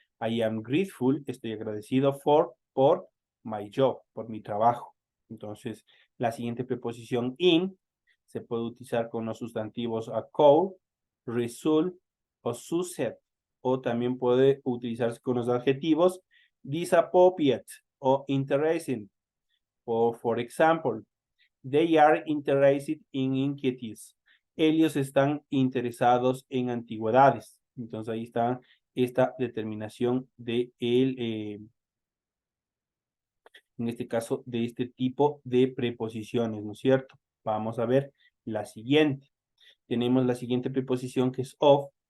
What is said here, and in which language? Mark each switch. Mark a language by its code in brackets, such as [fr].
[en] I am grateful, [es] estoy agradecido por [en] my job, [es] por mi trabajo. Entonces, la siguiente preposición in se puede utilizar con los sustantivos a call, result o succeed. O también puede utilizarse con los adjetivos disappropriate o interesting. [en] O, for example, they are interested in antiquities. [es] Ellos están interesados en antigüedades. Entonces ahí está esta determinación de en este caso, de este tipo de preposiciones, ¿no es cierto? Vamos a ver la siguiente. Tenemos la siguiente preposición que es of.